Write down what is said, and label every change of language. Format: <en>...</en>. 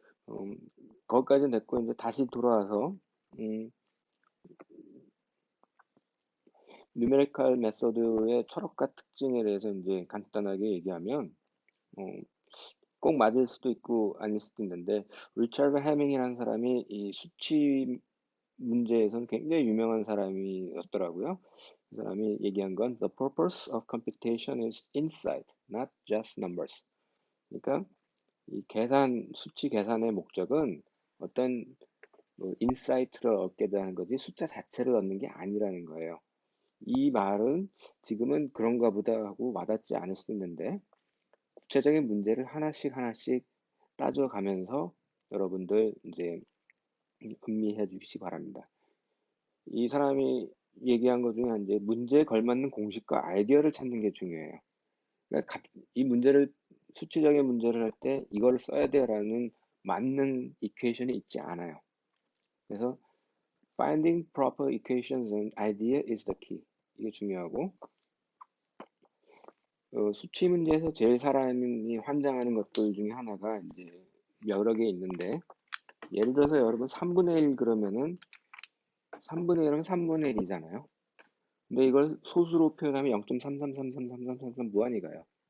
<ko>음, 거기까지는 됐고 이제 다시 돌아와서 음, 뉴메리컬 메소드의 철학과 특징에 대해서 이제 간단하게 얘기하면 어, 꼭 맞을 수도 있고 아닐 수도 있는데 리처드 해밍이라는 사람이 이 수치 문제에서는 굉장히 유명한 사람이었더라고요. 그 사람이 얘기한 건</ko> <en>The purpose of computation is insight, not just numbers.</en> <ko>그러니까 이 수치 계산의 목적은 어떤 뭐 인사이트를 얻게 되는 거지 숫자 자체를 얻는 게 아니라는 거예요. 이 말은 지금은 그런가 보다 하고 와닿지 않을 수도 있는데 구체적인 문제를 하나씩 하나씩 따져가면서 여러분들 이제 음미해 주시기 바랍니다. 이 사람이 얘기한 것 중에 이제 문제에 걸맞는 공식과 아이디어를 찾는 게 중요해요. 그러니까 이 문제를 수치적인 문제를 할 때 이걸 써야 돼라는 맞는 이퀘이션이 있지 않아요. 그래서</ko> <en>finding proper equations and idea is the key.</en> <ko>이게 중요하고 수치 문제에서 제일 사람이 환장하는 것들 중에 하나가 이제 여러 개 있는데 예를 들어서 여러분 3분의 1 그러면은 3분의 1은 3분의 1이잖아요. 근데 이걸 소수로 표현하면 0.33333333 무한히 가요.</ko>